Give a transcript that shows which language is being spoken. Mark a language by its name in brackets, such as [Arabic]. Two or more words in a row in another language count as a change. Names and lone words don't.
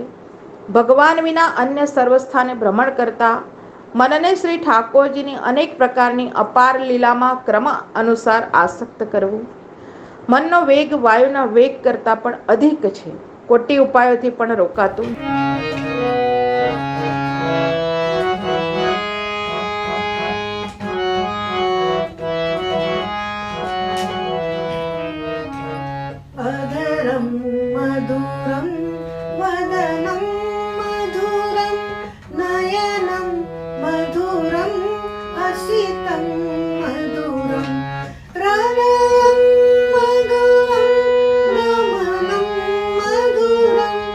[Gujarati] ભગવાન વિના અન્ય સર્વસ્થાને ભ્રમણ કરતા મનને શ્રી ઠાકોરજીની અનેક પ્રકારની અપાર લીલામાં ક્રમ અનુસાર આસક્ત કરવું. મનનો વેગ વાયુના વેગ કરતાં પણ અધિક છે. કોટી ઉપાયોથી પણ રોકાતું [Sanskrit] अधरं मधुरं वदनं मधुरं नयनं मधुरं हसितं मधुरं हृदयं मधुरं नमनं मधुरं